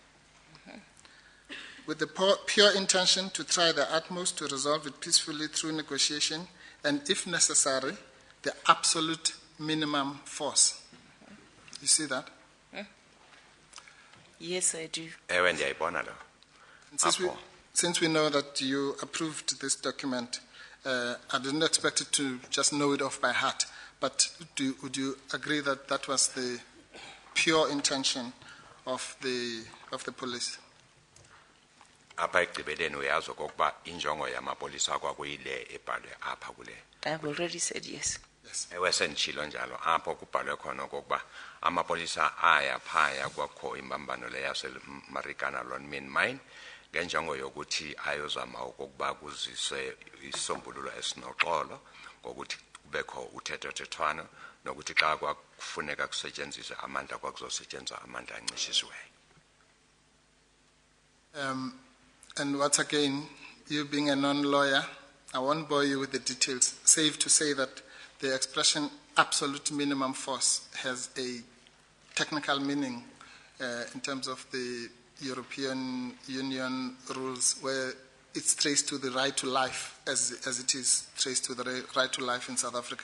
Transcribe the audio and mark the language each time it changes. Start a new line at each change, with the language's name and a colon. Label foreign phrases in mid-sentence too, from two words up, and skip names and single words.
English: pure intention to try the utmost to resolve it peacefully through negotiation and, if necessary, the absolute minimum force. You see that? Yes, I do.
Xhosa: Ewe ndiyayibona lo.
English: And since we know that you approved this document, I didn't expect it to just know it off by heart, but would you agree that that was the pure intention of the police?
Xhosa: Apha ekugqibeleni uyazi okokuba injongo yamapolisa kwakuyile ebhalwe apha kule.
English: I've already said yes. Yes.
Xhosa: Ewe senditshilo njalo apho kubhalwe khona okokuba amapolisa aya phaya kwakho imbambano le yaseMarikana Mine ngenjongo yokuthi ayozama okokuba kuziswe isombululo esinoxolo ngokuthi kubekho uthethathethwano nokuthi xa kwakufuneka kusetshenziswe amandla kwakuzosetshenziswa amandla ancishisiweyo.
English: And once again, you being a non-lawyer, I won't bore you with the details. Safe to say that the expression absolute minimum force has a technical meaning in terms of the European Union rules, where it's traced to the right to life as it is traced to the right to life in South Africa.